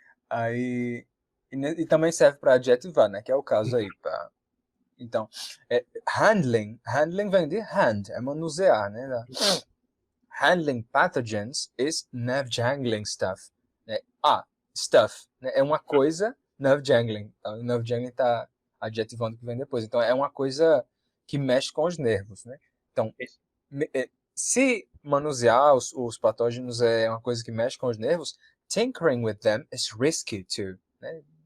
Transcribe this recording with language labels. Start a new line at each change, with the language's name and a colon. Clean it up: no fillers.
Portuguese: Aí, e também serve para adjetivar, né? Que é o caso aí. Então, handling vem de hand, é manusear, né?
English: Handling pathogens is nerve jangling stuff.
Portuguese: Stuff, né? É uma coisa, nerve jangling. Então, nerve jangling está adjetivando o que vem depois. Então, é uma coisa que mexe com os nervos, né? Então, se manusear os patógenos é uma coisa que mexe com os nervos,
English: tinkering with them is risky too,
Portuguese: né?